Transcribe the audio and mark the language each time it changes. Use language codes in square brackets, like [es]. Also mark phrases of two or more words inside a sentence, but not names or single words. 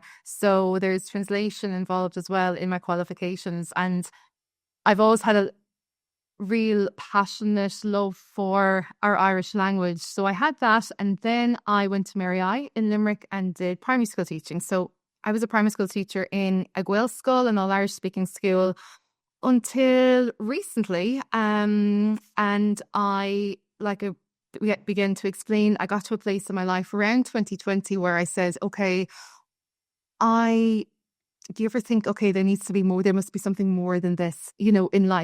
[en] So there's translation involved as well in my qualifications. And I've always had a real passionate love for our Irish language. So I had that. And then I went to Mary I in Limerick and did primary school teaching. So I was a primary school teacher in a Gaelscoil, an all-Irish speaking school, until recently. And we began to explain, I got to a place in my life around 2020 where I said, okay, do you ever think, okay, there must be something more than this, in life.